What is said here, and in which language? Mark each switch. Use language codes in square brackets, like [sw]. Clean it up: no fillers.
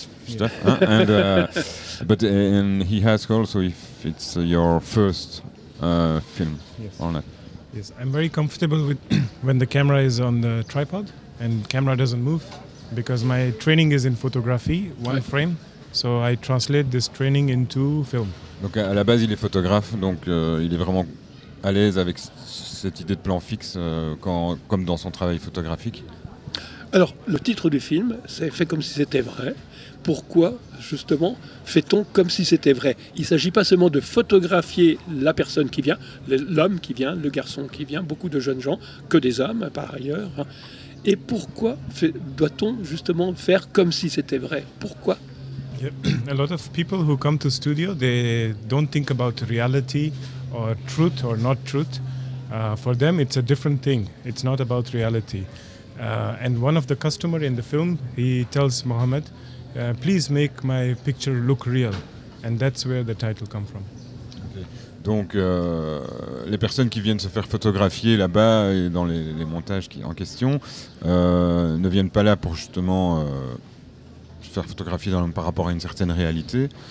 [en] Yeah. But he asked also if it's your first film, yes. Or not. Yes, I'm very comfortable with when the camera is on the tripod and camera doesn't move, because my training is in photography, one frame. So I translate this training into film. [fr] Donc à la base il est photographe, donc il est vraiment à l'aise avec cette idée de plan fixe comme dans son travail photographique. Alors, le titre du film, c'est « Fait comme si c'était vrai ». Pourquoi, justement, fait-on comme si c'était vrai ? Il ne s'agit pas seulement de photographier la personne qui vient, l'homme qui vient, le garçon qui vient, beaucoup de jeunes gens, que des hommes, par ailleurs. Et pourquoi doit-on, justement, faire comme si c'était vrai ? Pourquoi ? [en] A lot of people who come to studio, they don't think about reality or truth or not truth. For them, it's a different thing. It's not about reality. And one of the customers in the film, he tells Mohamed, please make my picture look real. And that's where the title comes from. Okay. [fr] Donc, les personnes qui viennent se faire photographier là-bas et dans les montages qui en question ne viennent pas là pour justement se faire photographier par rapport à une certaine réalité.